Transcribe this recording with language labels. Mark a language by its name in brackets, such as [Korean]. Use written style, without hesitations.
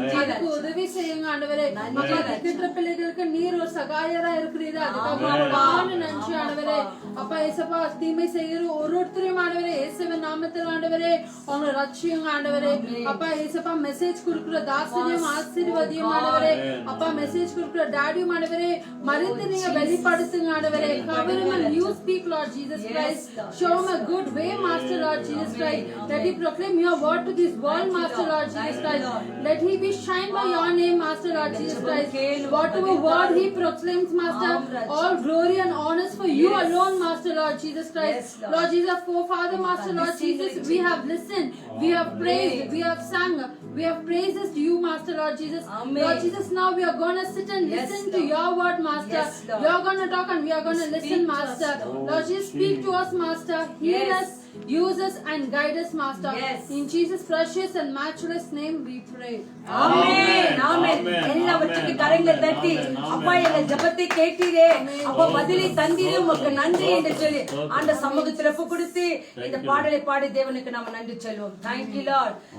[Tamil] அதுக்கு உதவி செய்யுங்க ஆண்டவரே. அப்பா கிட்ட பிள்ளைகளுக்கு நீர் ஒரு சகாயரா இருக்கிறீங்க அதுக்காக நன்றி ஆண்டவரே. அப்பா ஏசப்பா தீமை செய்கிற ஒருத்தரையும் ஆண்டவரே இயேசுவின் நாமத்தில் ஆண்டவரே அவங்களை ரட்சியுங்க ஆண்டவரே. அப்பா ஏசப்பா மெசேஜ் கொடுக்கிற தாசனையும் ஆசீர்வதியும் ஆண்டவரே. அப்பா மெசேஜ் கொடுக்கிற டாடியும் ஆண்டவரே மறித்து நீங்க வெளிப்படுத்துங்க ஆண்டவரே. [English] Cover him and you speak Lord Jesus Christ. Show him a good way Master Lord Jesus Christ. Let he proclaim your word to this world Master Lord Jesus Christ. Let he be shined by your name Master Lord Jesus Christ. Whatever word he proclaims Master all glory and honors for you alone Master Lord Jesus Christ. Lord Jesus for Father Master Lord Jesus we have listened, we have praised, we have sung, we have praises to you Master Lord Jesus. Lord Jesus now we are going to sit and listen to your word Master. We are going to talk and we are going to listen Master. Lord Jesus speak to us Master, heal us, use us and guide us Master. In Jesus precious and matchless name we pray. [Tamil] ஆமென் ஆமென். எல்லாவற்றுக்கு கரங்களை தட்டி அப்பா எங்கள் ஜெபத்தை கேட்டீரே அப்பா பதிலை தந்தீரே உமக்கு நன்றி என்று சொல்லி அந்த சமூகத்தில் ஒப்பு கொடுத்து இந்த பாடலை பாடி தேவனுக்கு நாம நன்றி சொல்வோம். [English] Thank you Lord.